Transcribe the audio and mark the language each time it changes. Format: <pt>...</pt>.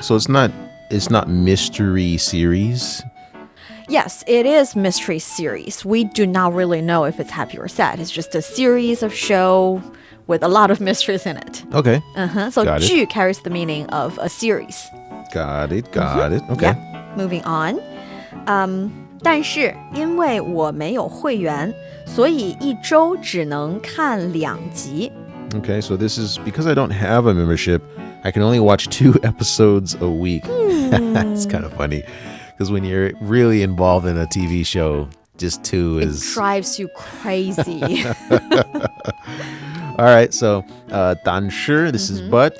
<en>So it's not mystery series. Yes, it is mystery series. We do not really know if it's happy or sad. It's just a series of show with a lot of mysteries in it. Okay. So Got it. 剧 carries the meaning of a series. Got it. Okay. Yeah. Moving on.</en> <zh>但是因为我没有会员，所以一周只能看2集。</zh> <en>Okay, so this is because I don't have a membership, I can only watch 2 episodes a week. It's kind of funny because when you're really involved in a TV show, just 2 It is drives you crazy. All right, so 但是 this is but,</en>